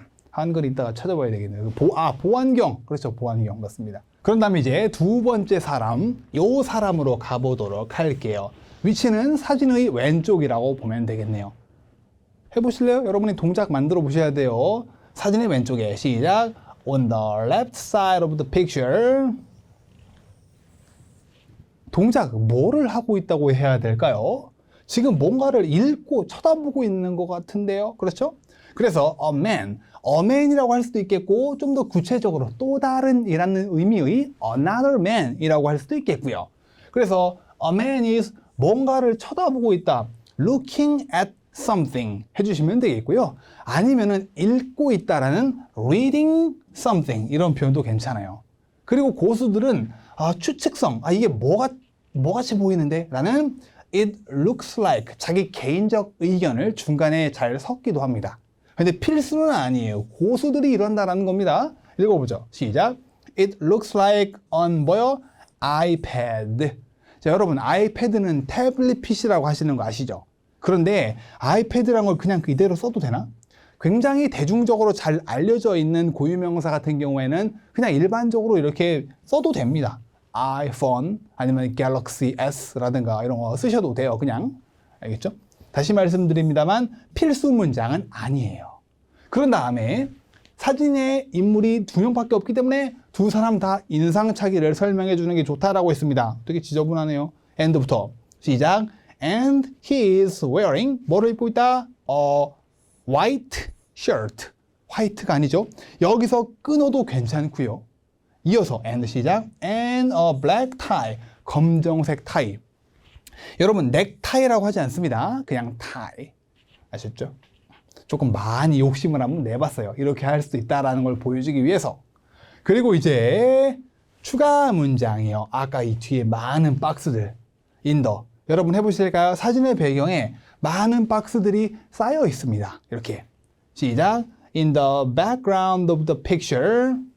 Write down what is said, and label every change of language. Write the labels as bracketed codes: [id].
[ko] 한글 이따가 찾아봐야 되겠네요. 보안경. 그렇죠. 보안경 맞습니다. 그런 다음에 이제 2번째 사람, 요 사람으로 가보도록 할게요. 위치는 사진의 왼쪽이라고 보면 되겠네요. 해보실래요? 여러분이 동작 만들어 보셔야 돼요. 사진의 왼쪽에 시작. [en] On the left side of the picture. [ko] 동작 뭐를 하고 있다고 해야 될까요? 지금 뭔가를 읽고 쳐다보고 있는 것 같은데요. 그렇죠? 그래서 a man이라고 할 수도 있겠고 좀 더 구체적으로 또 다른 이라는 의미의 [en] another man [ko] 이라고 할 수도 있겠고요. 그래서 [en] a man is [ko] 뭔가를 쳐다보고 있다. [en] looking at something [ko] 해주시면 되겠고요. 아니면은 읽고 있다라는 [en] reading something [ko] 이런 표현도 괜찮아요. 그리고 고수들은 추측성, 이게 뭐같이 보이는데? 라는 [en] it looks like [ko] 자기 개인적 의견을 중간에 잘 섞기도 합니다. 근데 필수는 아니에요. 고수들이 이런다라는 겁니다. 읽어보죠. 시작. [en] It looks like on [ko] 뭐요? [en] iPad. [ko] 자, 여러분 아이패드는 태블릿 PC라고 하시는 거 아시죠? 그런데 아이패드란 걸 그냥 이대로 써도 되나? 굉장히 대중적으로 잘 알려져 있는 고유명사 같은 경우에는 그냥 일반적으로 이렇게 써도 됩니다. iPhone 아니면 Galaxy S라든가 이런 거 쓰셔도 돼요. 그냥. 알겠죠? 다시 말씀드립니다만 필수 문장은 아니에요. 그런 다음에 사진에 인물이 2명밖에 없기 때문에 두 사람 다 인상착의를 설명해 주는 게 좋다라고 했습니다. 되게 지저분하네요. and부터 시작. [en] And he is wearing [ko] 뭐를 입고 있다? [en] white shirt. [ko] 화이트가 아니죠. 여기서 끊어도 괜찮고요. 이어서 [en] and 시작. and a black tie. [ko] 검정색 타이. 여러분 넥타이라고 하지 않습니다. 그냥 타이. 아셨죠? 조금 많이 욕심을 한번 내봤어요. 이렇게 할 수도 있다라는 걸 보여주기 위해서. 그리고 이제 추가 문장이요. 아까 이 뒤에 많은 박스들. 인더. 여러분 해보실까요? 사진의 배경에 많은 박스들이 쌓여 있습니다. 이렇게. 시작. [en] In the background of the picture.